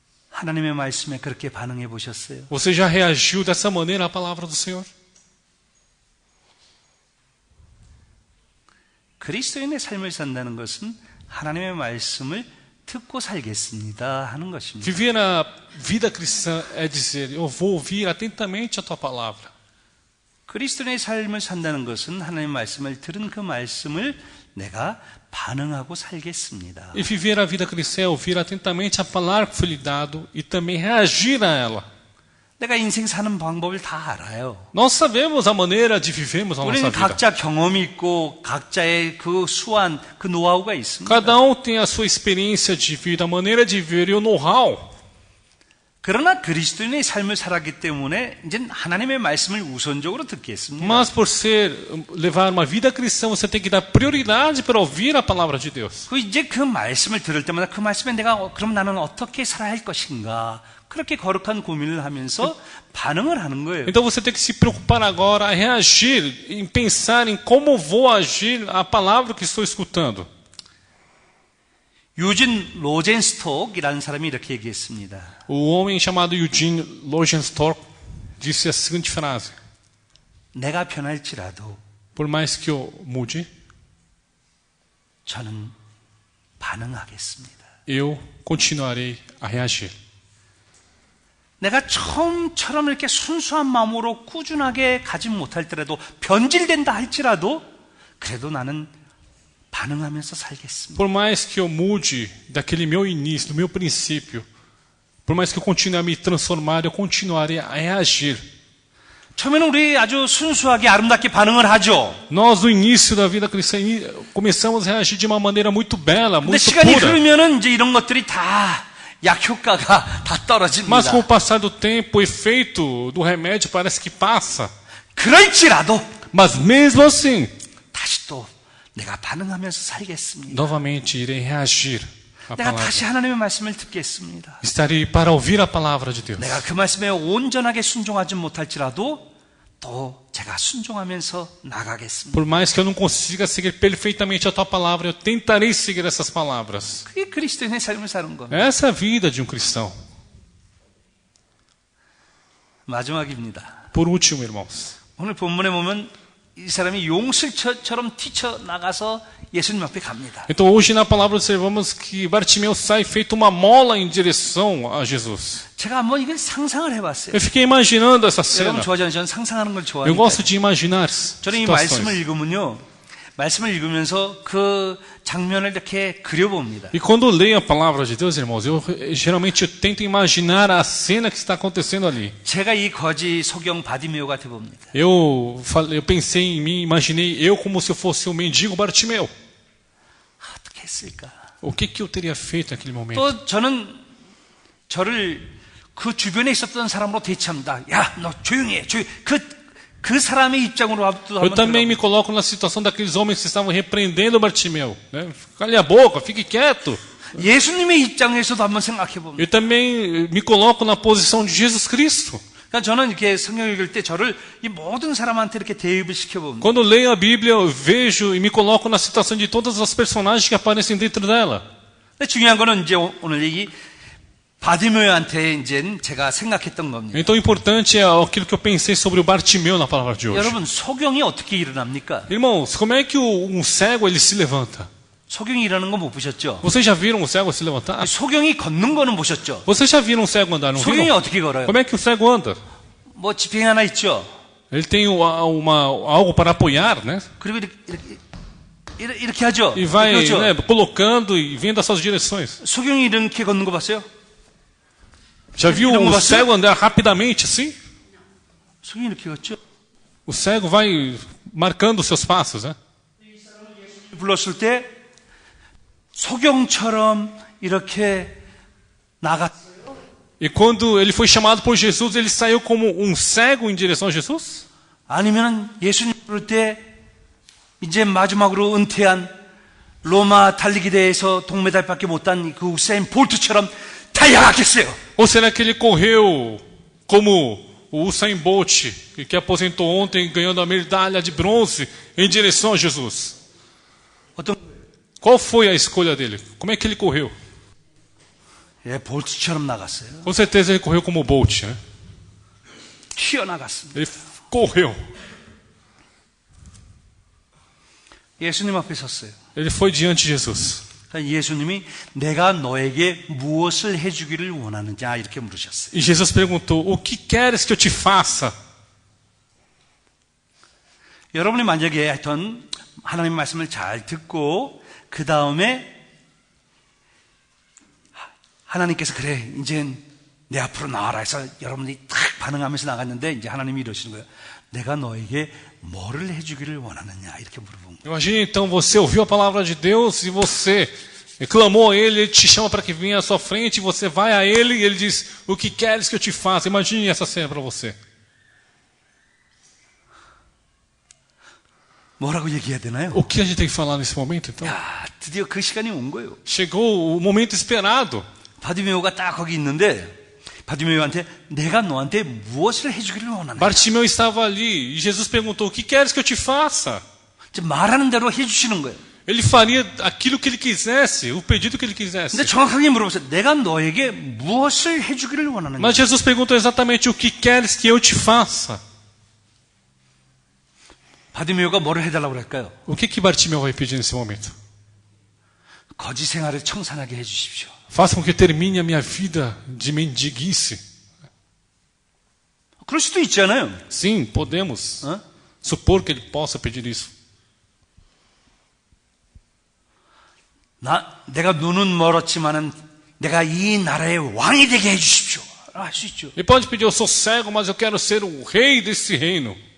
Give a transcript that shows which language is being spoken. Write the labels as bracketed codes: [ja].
[ko] 하나님의 말씀에 그렇게 반응해 보셨어요? [pt] Você já reagiu dessa maneira à palavra do Senhor? [ko] 그리스도인의 삶을 산다는 것은 하나님의 말씀을 듣고 살겠습니다 하는 것입니다. [pt] Viver a vida cristã é dizer, eu vou ouvir atentamente a tua palavra. [ko] 그리스도인의 삶을 산다는 것은 하나님의 말씀을 들은 그 말씀을 내가 반응하고 살겠습니다. [pt] E viver a vida cristã é ouvir atentamente a palavra que foi lhe dado e também reagir a ela. [ko] 내가 인생 사는 방법을 다 알아요. [pt] Nós sabemos a maneira de vivermos a nossa [ko] 우리는 [pt] vida. [ko] 각자 경험이 있고 각자의 그 수완, 그 노하우가 있습니다. [pt] Cada tem a sua experiência de vida, a maneira de viver e o know-how. [ko] 그러나 그리스도인의 삶을 살았기 때문에 이제 하나님의 말씀을 우선적으로 듣겠습니다. [pt] Mas por levar uma vida cristã, você tem que dar prioridade para ouvir a palavra de Deus. [ko] 이제 그 말씀을 들을 때마다 그 말씀에 내가 그럼 나는 어떻게 살아야 할 것인가 그렇게 거룩한 고민을 하면서 반응을 하는 거예요. [pt] Então você tem que se preocupar agora a reagir, em pensar em como vou agir a palavra que estou escutando. [ko] 유진 로젠스톡이라는 사람이 이렇게 얘기했습니다. [pt] O homem chamado Eugene Logenstock disse a seguinte frase: [ko] 내가 변할지라도 [pt] Por mais que eu mude, [ko] 저는 반응하겠습니다. [pt] eu continuarei a reagir. [ko] 내가 처음처럼 이렇게 순수한 마음으로 꾸준하게 가지 못할지라도 변질된다 할지라도 그래도 나는 반응하면서 살겠습니다. [pt] Por mais que eu mude daquele meu início, do meu princípio, por mais que eu continue a me transformar, eu continuarei a reagir. [ko] 처음에는 우리 아주 순수하게 아름답게 반응을 하죠. [pt] Nós, no início da vida cristã, começamos a reagir de uma maneira muito bela, [ko] 근데 [pt] muito [ko] 시간이 [pt] pura. [ko] 흐르면은 이제 이런 것들이 다 약효과가 다 떨어집니다. [pt] Mas com o passar do tempo, o efeito do remédio parece que passa. [ko] 그럴지라도 [pt] Mas mesmo assim, [ko] 다시 또 내가 반응하면서 살겠습니다. [pt] novamente irei reagir à [ko] 내가 [pt] palavra. [ko] 다시 하나님의 말씀을 듣겠습니다. [pt] Estarei para ouvir a palavra de Deus. [ko] 내가 그 말씀에 온전하게 순종하지 못할지라도 또 제가 순종하면서 나가겠습니다. [pt] Por mais que eu não consiga seguir perfeitamente a tua palavra, eu tentarei seguir essas palavras. [ko] 그게 그리스도인의 삶을 사는 겁니다. [pt] Essa é a vida de um cristão. [ko] 마지막입니다. [pt] Por último, irmãos, [ko] 오늘 본문에 보면 이 사람이 용술처럼 뛰쳐나가서 예수님 앞에 갑니다. [pt] então hoje na palavra observamos que Bartimeu sai feito uma mola em direção a Jesus. [ko] 제가 한번 이걸 상상을 해봤어요. [pt] Eu fiquei imaginando essa cena. [ko] 여러분 좋아하잖아요. 저는 상상하는 걸 [pt] Eu [ko] 좋아하니까. [pt] gosto de imaginar [ko] 저는 이 말씀을 [pt] situações. [ko] 읽으면요. 말씀을 읽으면서 그 장면을 이렇게 그려봅니다. [pt] E quando eu leio a palavra de Deus, irmãos, geralmente eu tento imaginar a cena que está acontecendo ali. [ko] 제가 이 거지 소경 바디메오가 돼봅니다. [pt] Eu pensei em mim, imaginei eu como se eu fosse um mendigo Bartimeu. [ko] 어떻게 했을까? [pt] O que eu teria feito naquele momento? [ko] 또 저는 저를 그 주변에 있었던 사람으로 대체합니다. 야, 너 조용히 해. 그 saram의 입장으로 [pt] Eu também me coloco na situação daqueles homens que estavam repreendendo Bartimeu. Né? Cale a boca, fique quieto. [ko] 예수님의 입장에서도 한번 생각해 봅니다. [pt] Eu também me coloco na posição de Jesus Cristo. [ko] 그러니까 저는 이렇게 성경 읽을 때 저를 이 모든 사람한테 이렇게 대입을 시켜봅니다. [pt] Quando leio a Bíblia, eu vejo e me coloco na situação de todas as personagens que aparecem dentro dela. [ko] 근데 중요한 거는 이제 오늘 얘기 바디메오한테 이제 제가 생각했던 겁니다. [pt] Então o importante é aquilo que eu pensei sobre o Bartimeu na palavra de hoje. [ko] 여러분, 소경이 어떻게 일어납니까? [pt] Irmãos, como é que um cego ele se levanta? [ko] 소경이 일어나는 거 못 보셨죠? [pt] Vocês já viram um cego se levantar? [ko] 소경이 걷는 거는 보셨죠? [pt] Vocês já viram um cego andar? Não [ko] 소경이 [pt] viram? [ko] 어떻게 걸어요? [pt] Como é que o cego anda? [ko] 뭐 지팡이 하나 있죠? [pt] Ele tem algo para apoiar, né? [ko] 그리고 이렇게 하죠? [pt] E vai [ko] 그렇죠? [pt] né, colocando e vendo as suas direções. [ko] 소경이 이렇게 걷는 거 봤어요? [pt] Já viu Não um gosto. cego andar rapidamente assim? [ko] 소경이 이렇게 걷죠? [pt] O cego vai marcando os seus passos, né? [ko] 불렀을 때 소경처럼 이렇게 나갔어요. [pt] E quando ele foi chamado por Jesus, ele saiu como um cego em direção a Jesus? [ko] 아니면 예수님 부를 때 이제 마지막으로 은퇴한 로마 달리기 대회에서 동메달밖에 못한 그 우사인 볼트처럼 달려갔겠어요. [pt] Ou será que ele correu como o Usain Bolt, que aposentou ontem ganhando a medalha de bronze em direção a Jesus? [ko] 어떤 [pt] Qual foi a escolha dele? Como é que ele correu? [ko] 예, 볼트처럼 나갔어요. [pt] Com certeza ele correu como o Bolt, né? [ko] 튀어나갔습니다. [pt] Ele correu. [ko] 예수님 앞에 섰어요. [pt] Ele foi diante de Jesus. [ko] 그러니까 예수님이 내가 너에게 무엇을 해주기를 원하느냐 이렇게 물으셨어요. [pt] E Jesus perguntou: O que queres que eu te faça? [ko] 여러분이 만약에 하여튼 하나님 말씀을 잘 듣고 그 다음에 하나님께서 그래 이제 내 앞으로 나와라 해서 여러분들이 딱 반응하면서 나갔는데 이제 하나님이 이러시는 거예요. 내가 너에게 뭐를 해주기를 원하느냐 이렇게 물어본 거예요. [pt] Imagine então você ouviu a palavra de Deus e você clamou a Ele, Ele te chama para que venha à sua frente, e você vai a Ele e Ele diz: O que queres que eu te faça? Imagine essa cena para você. [ko] 뭐라고 얘기해야 되나요? [pt] O que a gente tem que falar nesse momento então? [ko] 야, 드디어 그 시간이 온 거예요. [pt] Chegou o momento esperado. [ko] 바디메오가 딱 거기 있는데 바디메오한테 내가 너한테 무엇을 해주기를 원하느냐. [pt] Bartimeu estava ali e Jesus perguntou: O que queres que eu te faça? [ko] 이제 말하는 대로 해주시는 거예요. [pt] Ele faria aquilo que ele quisesse, o pedido que ele quisesse. [ko] 근데 정확하게 물어보세요. 내가 너에게 무엇을 해주기를 원하느냐. [pt] Mas Jesus perguntou exatamente: O que queres que eu te faça? [ko] 바디메오가 뭐를 해달라고 그럴까요? [pt] O que Bartimeu vai pedir nesse momento? [ko] 거지 생활을 청산하게 해주십시오. [pt] Faça com que termine a minha vida de mendiguice. [ko] 그럴 수도 있잖아요. [pt] Sim, podemos [ko] 어? [pt] supor que ele possa pedir isso. [ko] 내가 눈은 멀었지만은 내가 이 나라의 왕이 되게 해주십시오. 할 수 있죠. [pt] Ele pode pedir: Eu sou cego, mas eu quero ser o rei desse reino.